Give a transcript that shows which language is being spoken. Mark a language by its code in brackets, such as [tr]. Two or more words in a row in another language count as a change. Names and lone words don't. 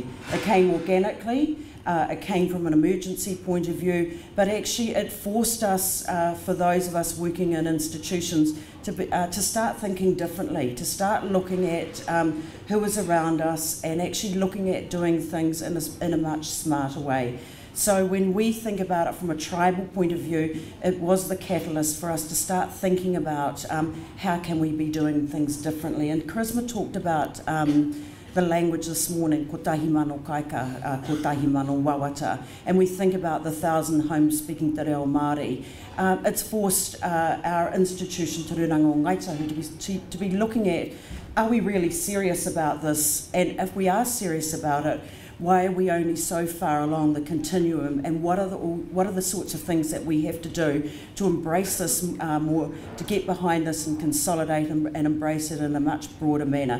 [en] It came organically, it came from an emergency point of view, but actually it forced us, for those of us working in institutions, to start thinking differently, to start looking at who is around us and actually looking at doing things in a much smarter way. So when we think about it from a tribal point of view, it was the catalyst for us to start thinking about how can we be doing things differently. And Charisma talked about the language this morning, [mi] kotahi mano kaika, kotahi mano wawata, [en] and we think about the 1,000 homes speaking [mi] te reo Māori. [en] It's forced our institution, Te Rūnanga o Ngāi Tahu, to be looking at, are we really serious about this? And if we are serious about it, why are we only so far along the continuum, and what are the sorts of things that we have to do to embrace this more, to get behind this and consolidate and embrace it in a much broader manner.